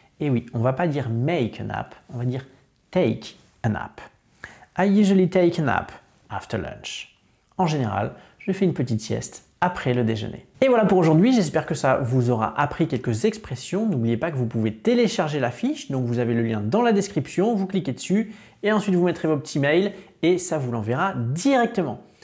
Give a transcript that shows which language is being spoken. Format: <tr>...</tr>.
<fr>Et oui, on ne va pas dire make a nap, on va dire take a nap.</fr> <en>I usually take a nap after lunch.</en> <fr>En général, je fais une petite sieste après le déjeuner. Et voilà pour aujourd'hui, j'espère que ça vous aura appris quelques expressions. N'oubliez pas que vous pouvez télécharger la fiche, donc vous avez le lien dans la description, vous cliquez dessus et ensuite vous mettrez vos petits mails et ça vous l'enverra directement.</fr>